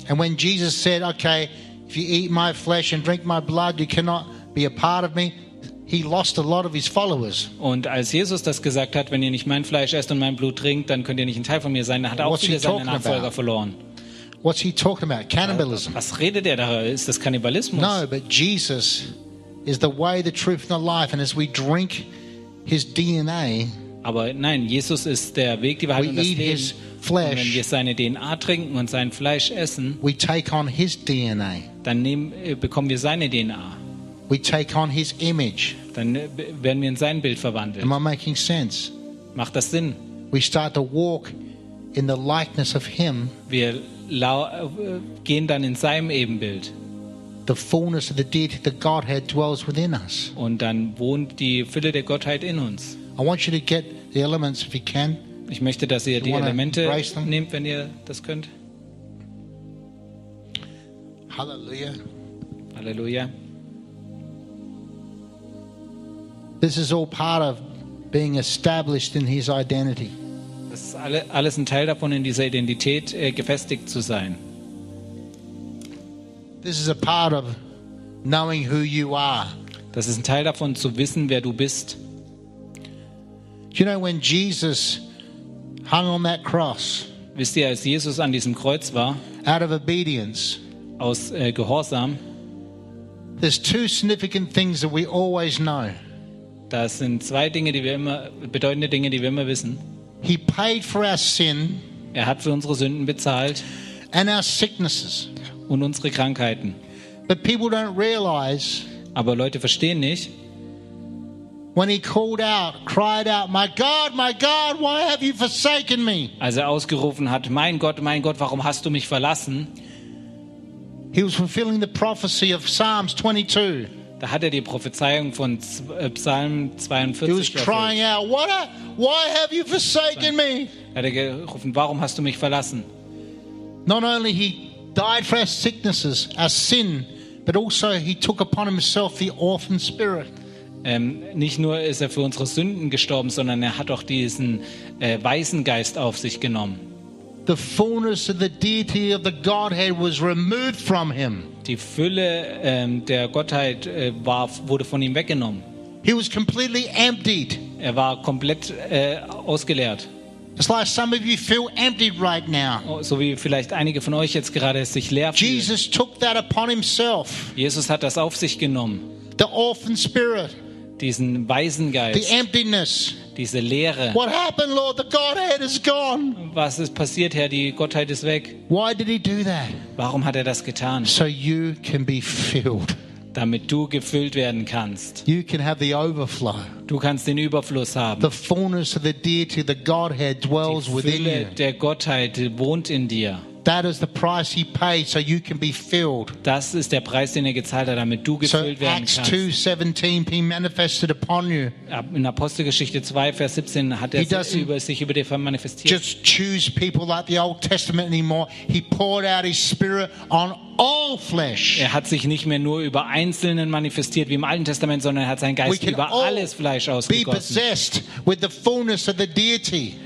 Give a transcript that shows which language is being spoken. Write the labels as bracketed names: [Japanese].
[English] And when Jesus said, okay, if you eat my flesh and drink my blood, you cannot be a part of me, he lost a lot of his followers. [German] Und als Jesus das gesagt hat, wenn ihr nicht mein Fleisch esst und mein Blut trinkt, dann könnt ihr nicht ein Teil von mir sein, dann hat er auch viele seiner Nachfolger verloren. [English] What's he talking about? Cannibalism. [German] Was redet er da? Ist das Kannibalismus? [English] No, but Jesus is the way, the truth and the life, and as we drink His DNA. [German] Aber nein, Jesus ist der Weg, die Wahrheit und das Leben. [English] His flesh, [German] und wenn wir seine DNA trinken und sein Fleisch essen, [English] we take on His DNA. [German] Dann bekommen wir seine DNA. [English] We take on His image. [German] Dann werden wir in sein Bild verwandelt. [English] Am I making sense? [German] Macht das Sinn? [English] We start to walk in the likeness of Him. [German] Wir gehen dann in seinem Ebenbild. [English] The fullness of the deity, the Godhead, dwells within us. [German] Und dann wohnt die Fülle der Gottheit in uns. [English] I want you to get the elements if you can. [German] Ich möchte, dass ihr die Elemente nehmt, wenn ihr das könnt. [English] Hallelujah. [German] Hallelujah. [English] This is all part of being established in his identity. [German] Das ist alles ein Teil davon, in dieser Identität gefestigt zu sein. [English] This is a part of knowing who you are. [German] Das ist ein Teil davon, zu wissen, wer du bist. [English] You know, when Jesus hung on that cross, [German] wisst ihr, als Jesus an diesem Kreuz war, [English] out of obedience, [German] aus Gehorsam, [English] there's two significant things that we always know. [German] Das sind zwei Dinge, die wir immer, bedeutende Dinge, die wir immer wissen. [English] He paid for our sin, [German] er hat für unsere Sünden bezahlt, [English] and our sicknesses, [German] und unsere Krankheiten. [English] But people don't realize, [German] aber Leute verstehen nicht, [English] when he called out, cried out, my God, why have you forsaken me? [German] Als er ausgerufen hat, mein Gott, warum hast du mich verlassen? [English] He was fulfilling the prophecy of Psalms 22. [German] Da hat er die Prophezeiung von Psalm 42 erfüllt. [English] He was crying out, why have you forsaken me? [German] Er hat gerufen, warum hast du mich verlassen? [English] Not only he died for our sicknesses, our sin, but also he took upon himself the orphan spirit. [German] Nicht nur ist er für unsere Sünden gestorben, sondern er hat auch diesen Waisengeist auf sich genommen. [English] The fullness of the deity of the Godhead was removed from him. [German] Die Fülle der Gottheit wurde von ihm weggenommen. [English] He was completely emptied. [German] Er war komplett ausgeleert. [English] It's like some of you feel emptied right now. [German] So wie vielleicht einige von euch jetzt gerade sich leer fühlen. [English] Jesus took that upon himself. [German] Jesus hat das auf sich genommen. [English] The orphan spirit. [German] Diesen Waisengeist. [English] The emptiness. [German] Diese Leere. [English] What happened, Lord? The Godhead is gone. [German] Was ist passiert, Herr? Die Gottheit ist weg. [English] Why did he do that? [German] Warum hat er das getan? [English] So you can be filled. [German] Damit du gefüllt werden kannst. [English] You can have the overflow. [German] Du kannst den Überfluss haben. [English] The fullness of the deity, the Godhead dwells within you. [German] Die Fülle der Gottheit wohnt in dir. [English] That is the price he paid, so you can be filled. [German] Das ist der Preis, den er gezahlt hat, damit du gefüllt werden kannst. [English] So Acts 2:17 being manifested upon you. [German] In Apostelgeschichte 2, Vers 17 hat er sich über dir manifestiert. [English] Just choose people like the Old Testament anymore. He poured out his spirit on all flesh. [German] Er hat sich nicht mehr nur über Einzelnen manifestiert wie im Alten Testament, sondern er hat seinen Geist über alles Fleisch ausgegossen. [English] We can all be possessed with the fullness of the deity.